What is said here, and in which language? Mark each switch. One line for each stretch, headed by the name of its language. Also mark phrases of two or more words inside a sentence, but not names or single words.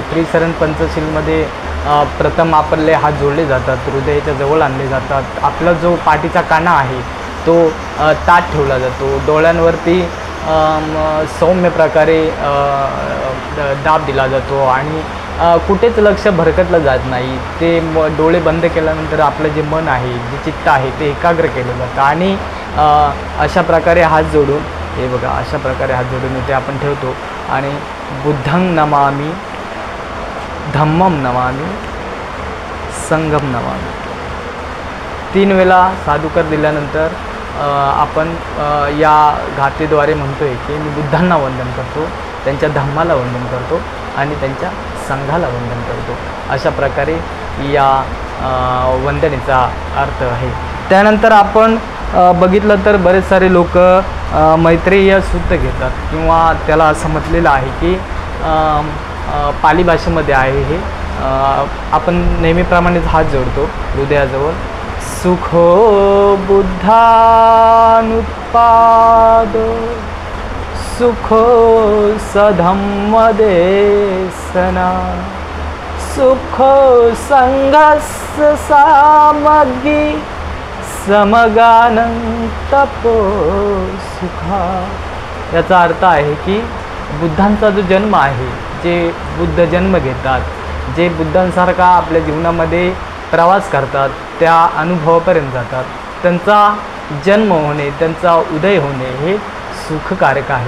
Marathi: त्रिसरण पंचशीलमध्ये प्रथम आपले हात जोडले जातात, हृदयाच्या जवळ आणले जातात, आपला जो पाठीचा काना आहे तो ताठ ठेवला जातो, डोळ्यांवरती सौम्य प्रकारे दाब दिला जातो आणि कुठेच लक्ष भरकटलं जात नाही। ते डोळे बंद केल्यानंतर आपलं जे मन आहे, जे चित्त आहे ते एकाग्र केलं जातं। आणि अशा प्रकारे हात जोडून, हे बघा, अशा प्रकारे हात जोडून इथे आपण ठेवतो आणि
Pali: बुद्धं नमामि, धम्मं नमामि, संघं नमामि
Marathi: 3 वेळा साधुकर दिल्यानंतर आपण या घातेद्वारे म्हणतोय की मी बुद्धांना वंदन करतो, त्यांच्या धम्माला वंदन करतो आणि त्यांच्या संघाला वंदन करतो। अशा प्रकारे या वंदनेचा अर्थ आहे। त्यानंतर आपण बघितलं तर बरेच सारे लोक मैत्रेय सूक्त घेतात किंवा त्याला असं म्हटलेलं आहे की पाली भाषेमध्ये आहे हे, आपण नेहमीप्रमाणेच हात जोडतो हृदयाजवळ।
Pali: सुखो बुद्धानुत्पादो, सुखो सधम्मदेशना, सुखो संघस्य सामग्री, समगानं तपो सुखा।
Marathi: याचा अर्थ आहे की बुद्धांचा जो जन्म आहे, जे बुद्ध जन्म घेतात, जे बुद्धांसारखा आपल्या जीवनामध्ये प्रवास करतात, त्या अनुभवापर्यंत जातात, त्यांचा जन्म होणे, त्यांचा उदय होणे हे सुखकारक आहे।